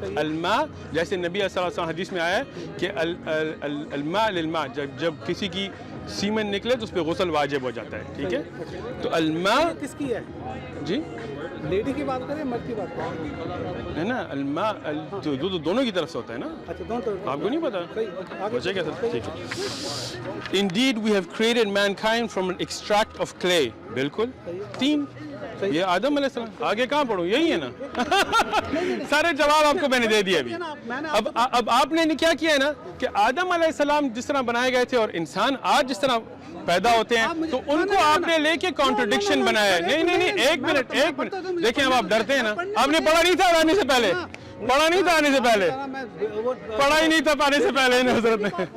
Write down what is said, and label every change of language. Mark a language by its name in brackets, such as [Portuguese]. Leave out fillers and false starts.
[Urdu] الماء جیسے نبی صلی اللہ علیہ وسلم حدیث میں آیا ہے کہ [Arabic] الماء للماء، [Urdu] جب کسی کی سیمن نکلے تو اس پہ غسل واجب ہو جاتا ہے. ٹھیک ہے. تو الماء کس کی ہے جی؟ لیڈی کی بات کریں، مرد کی بات کریں؟ ہے نا الماء دونوں کی طرف سے ہوتا ہے نا. اچھا دونوں طرف. آپ کو نہیں پتا؟ بچے کیا سر؟ ٹھیک ہے. [English] Indeed we have created mankind from an extract of clay. [Urdu] بالکل. 3 یہ آدم علیہ السلام. آگے کہاں پڑھوں؟ یہی ہے نا. سارے جواب آپ کو میں نے دے دیے ابھی. اب آپ نے کیا کیا ہے نا کہ آدم علیہ السلام جس طرح بنائے گئے تھے اور انسان آج جس طرح پیدا ہوتے ہیں، تو ان کو آپ نے لے کے کانٹرڈکشن بنایا ہے. نہیں ایک منٹ دیکھیں. اب آپ ڈرتے ہیں نا. آپ نے پڑھا نہیں تھا آنے سے پہلے؟ پڑھا نہیں تھا آنے سے پہلے؟ پڑھا ہی نہیں تھا آنے سے پہلے حضرت نے.